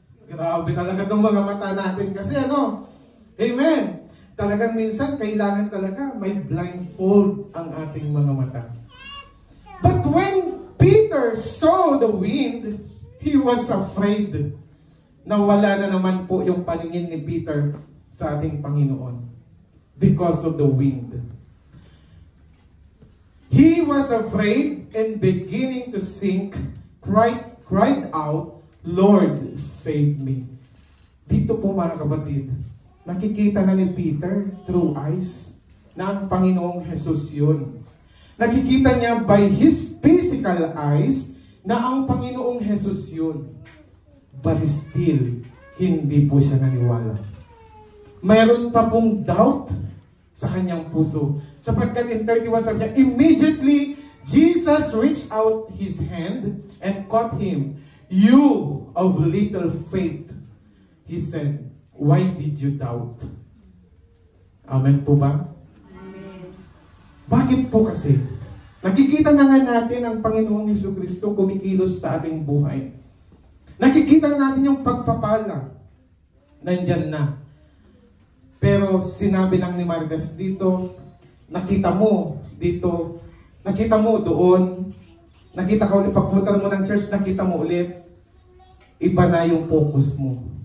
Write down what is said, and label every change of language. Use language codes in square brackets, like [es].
[tl] Grabe talaga itong mga mata natin kasi ano? Amen. Talagang minsan, kailangan talaga may blindfold ang ating mga mata. [en] But when Peter saw the wind, he was afraid. [tl] Nawala na naman po yung paningin ni Peter sa ating Panginoon because of the wind. [en] He was afraid and beginning to sink, cried out, Lord, save me. [tl] Dito po mga kapatid, nakikita na ni Peter through eyes na ang Panginoong Jesus yun. Nakikita niya by his physical eyes na ang Panginoong Jesus yun. But still, hindi po siya naniwala. Mayroon pa pong doubt sa kanyang puso. Sapagkat [en] in 31 [tl] sabi niya, [en] immediately, Jesus reached out his hand and caught him. You of little faith, he said, why did you doubt? [tl] Amen po ba? Amen. Bakit po kasi? Nakikita na nga natin ang Panginoong Jesucristo kumikilos sa ating buhay. Nakikita na natin yung pagpapala. Nandyan na. Pero sinabi lang ni Mardes dito, nakita mo dito, nakita mo doon, nakita ka ulit, pagpunta mo ng church, nakita mo ulit, iba na yung focus mo.